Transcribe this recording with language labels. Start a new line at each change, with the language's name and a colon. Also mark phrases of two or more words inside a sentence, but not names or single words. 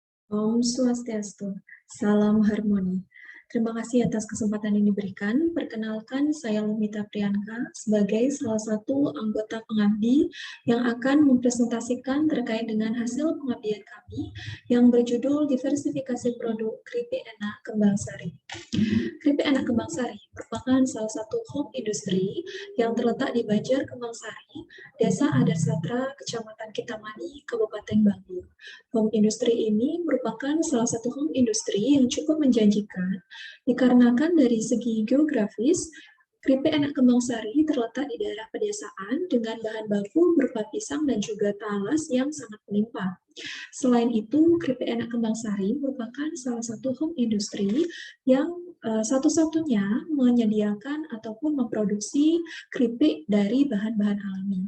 Balinese: Om Swastiastu,
Indonesian: salam harmoni. Terima kasih atas kesempatan yang diberikan. Perkenalkan, saya Lumita Priyanka sebagai salah satu anggota pengabdi yang akan mempresentasikan terkait dengan hasil pengabdian kami yang berjudul Diversifikasi Produk Keripik Enak Kembang Sari. Keripik Enak Kembang Sari merupakan salah satu
English: home industry
Indonesian: yang terletak di Banjar Kembang Sari, Desa Adar Satra, Kecamatan Kintamani, Kabupaten Bangli.
English: Home industry
Indonesian: ini merupakan salah satu
English: home industry
Indonesian: yang cukup menjanjikan dikarenakan dari segi geografis, keripik enak kembang sari terletak di daerah pedesaan dengan bahan baku berupa pisang dan juga talas yang sangat melimpah. Selain itu, keripik enak kembang sari merupakan salah satu
English: home industry
Indonesian: yang satu-satunya menyediakan ataupun memproduksi keripik dari bahan-bahan alami.